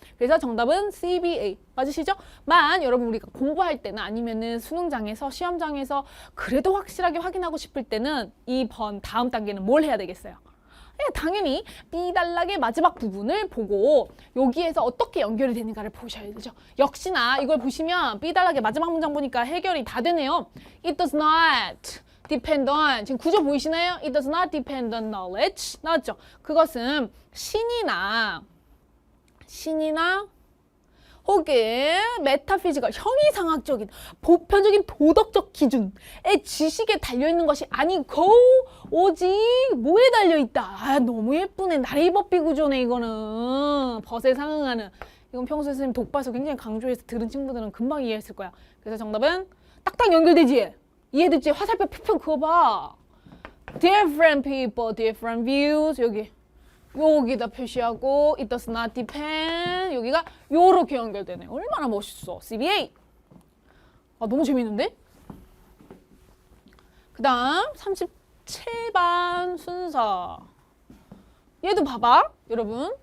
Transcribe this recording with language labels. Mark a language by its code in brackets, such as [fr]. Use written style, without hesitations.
[ko] 그래서 정답은 CBA 맞으시죠? 만 여러분 우리가 공부할 때는 아니면은 수능장에서 시험장에서 그래도 확실하게 확인하고 싶을 때는 이번 다음 단계는 뭘 해야 되겠어요? 당연히 B단락의 마지막 부분을 보고 여기에서 어떻게 연결이 되는가를 보셔야 되죠. 역시나 이걸 보시면 B단락의 마지막 문장 보니까 해결이 다 되네요. [en] It does not depend on [ko] 지금 구조 보이시나요? [en] It does not depend on knowledge [ko] 나왔죠? 그것은 신이나 혹은 메타피지컬, 형이상학적인, 보편적인 도덕적 기준의 지식에 달려있는 것이 아니고 오직 뭐에 달려있다. 아, 너무 예쁘네. 나레이버비 구조네 이거는. 벗에 상응하는. 이건 평소에 선생님 독봐서 굉장히 강조해서 들은 친구들은 금방 이해했을 거야. 그래서 정답은 딱딱 연결되지? 이해됐지? 화살표 표평 그거 봐. [en] Different people, different views. [ko] 여기다 표시하고 [en] it does not depend [ko] 여기가 요렇게 연결되네. 얼마나 멋있어. CBA. 아 너무 재밌는데? 그 다음 37번 순서. 얘도 봐봐 여러분.